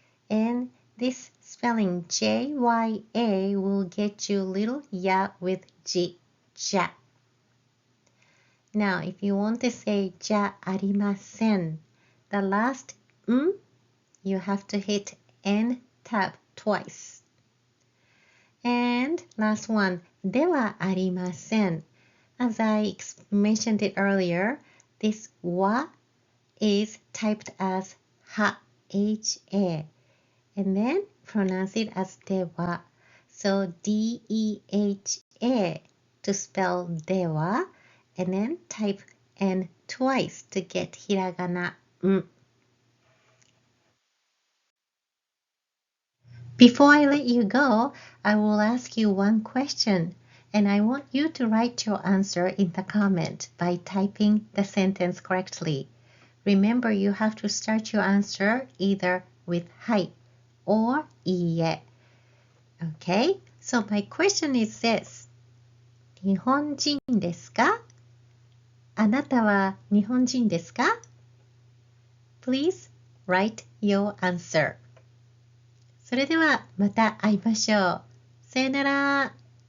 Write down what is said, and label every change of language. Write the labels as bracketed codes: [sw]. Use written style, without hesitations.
[en] And this spelling J-Y-A will get you little ya with J, ja. Now, if you want to say じゃありません, the last you have to hit and tap twice. And last one, ではありません. As I mentioned it earlier, this wa is typed as ha, ha, and then pronounce it as では. So D-E-H-A to spell では, and then type N twice to get hiragana. Before I let you go, I will ask you one question, and I want you to write your answer in the comment by typing the sentence correctly. Remember, you have to start your answer either with はい or いいえ. Okay, so my question is this. [ja] 日本人ですか? あなたは日本人ですか? Please write your answer. それではまた会いましょう。さよなら。